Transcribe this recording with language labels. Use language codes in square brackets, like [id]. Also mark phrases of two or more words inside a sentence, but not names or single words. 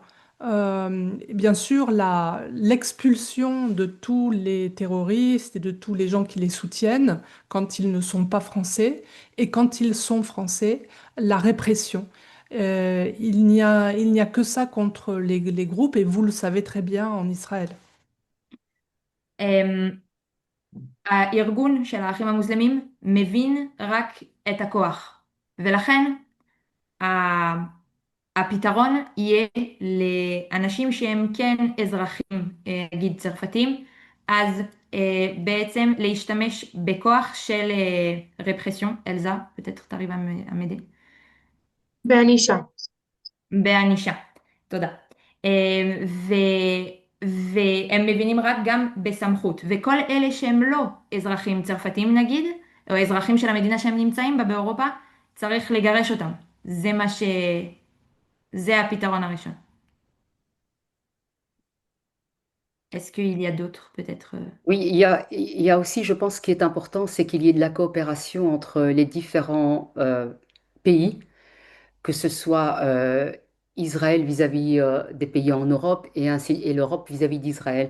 [fr] Bien sûr, l'expulsion de tous les terroristes et de tous les gens qui les soutiennent quand ils ne sont pas français, et quand ils sont français, la répression. Il n'y a que ça contre les groupes, et vous le savez très bien en Israël. [he] הארגון של האחים המוסלמים מבין רק את הכוח, ולכן הפתרון יהיה לאנשים שהם כן אזרחים, נגיד צרפתים, אז בעצם להשתמש בכוח של רפרסיון, אלזה, [fr] peut-être t'arrives à m'aider. [he] בענישה. בענישה, תודה. והם מבינים רק גם בסמכות, וכל אלה שהם לא אזרחים צרפתים נגיד, או אזרחים של המדינה שהם נמצאים בה באירופה, צריך לגרש אותם. זה הפתרון הראשון. [fr] Est-ce qu'il y a d'autres peut-être? Oui, il y a aussi, je pense, ce qui est important, c'est qu'il y ait de la coopération entre les différents pays, que ce soit Israël vis-à-vis des pays en Europe et l'Europe vis-à-vis d'Israël.